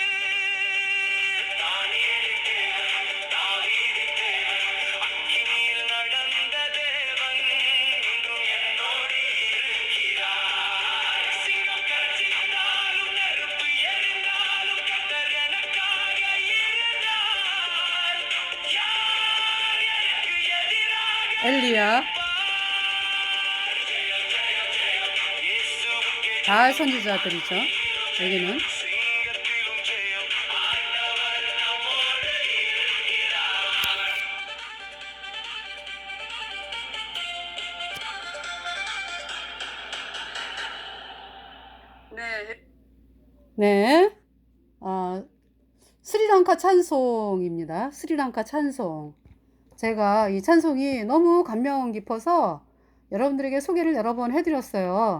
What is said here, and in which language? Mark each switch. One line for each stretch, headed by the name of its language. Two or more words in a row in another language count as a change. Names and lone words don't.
Tamil: தானியேலின் தேவன், தாவீதின் தேவன், அக்கினியில் நடந்த தேவன் இன்றும் என்னோடு இருக்கிறார். சிங்கம் கர்ஜித்தாலும் நெருப்பு எரிந்தாலும் கர்த்தர் எனக்காக இருந்தார். யார் எனக்கு எதிராக
Korean: 엘리야,
Tamil: இயேசுவுக்கே
Korean: 다 선지자들이죠. 여기는.
Tamil: சிங்கத்திலும் ஜெயம் ஆண்டவர் நம்மோடு இருக்கிறார்.
Korean: 네. 스리랑카 찬송입니다. 스리랑카 찬송. 제가 이 찬송이 너무 감명 깊어서 여러분들에게 소개를 여러 번 해드렸어요.